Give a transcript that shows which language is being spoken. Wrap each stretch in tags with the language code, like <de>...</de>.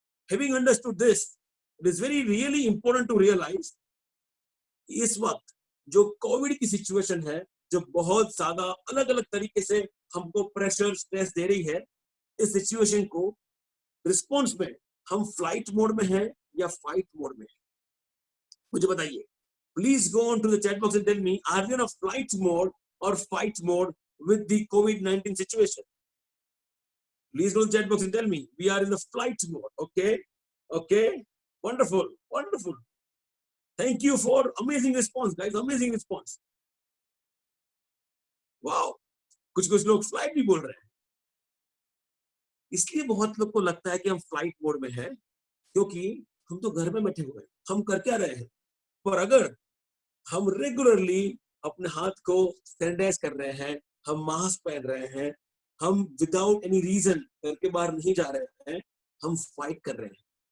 <en>Having understood this, it is very really important to realize</en> <hi>इस वक्त जो Covid की सिचुएशन है, जो बहुत ज्यादा अलग अलग तरीके से हमको प्रेशर स्ट्रेस दे रही है, इस सिचुएशन को रिस्पॉन्स में हम फ्लाइट मोड में हैं या फाइट मोड में? मुझे बताइए।</hi> <en>Please go on to the chat box and tell me, are you in a flight mode और fight mode with the covid situation? Please go to the chat box and tell me we are in the flight mode. Okay, okay, wonderful, wonderful. Thank you for amazing response, guys. Amazing response. Wow.</en> <hi>कुछ लोग flight भी बोल रहे हैं. इसलिए बहुत लोग को लगता है कि हम फ्लाइट मोड में हैं, क्योंकि हम तो घर में बैठे हुए हैं. हम कर क्या रहे हैं? पर अगर हम रेगुलरली अपने हाथ को सैनिटाइज कर रहे हैं, हम मास्क पहन रहे हैं, हम</hi> <en>without any reason</en> <hi>घर के बाहर नहीं जा रहे हैं, हम फाइट कर रहे हैं.</hi>